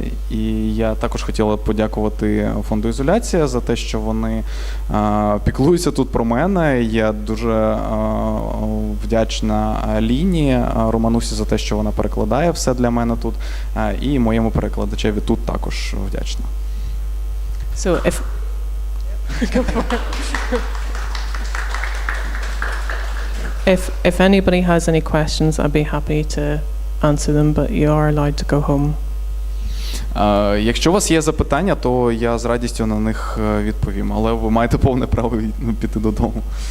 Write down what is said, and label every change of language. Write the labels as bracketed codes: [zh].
[uk] І я також хотіла подякувати фонду «ІЗОЛЯЦІЯ» за те, що вони піклуються тут про мене. Я дуже вдячна Ліні Романусі за те, що вона перекладає все для мене тут. І моєму перекладачеві тут також вдячна. [en] So if If anybody has any questions, I'd be happy to answer them, but you are allowed to go home. [uk] Якщо у вас є запитання, то я з радістю на них відповім, але ви маєте повне право піти додому.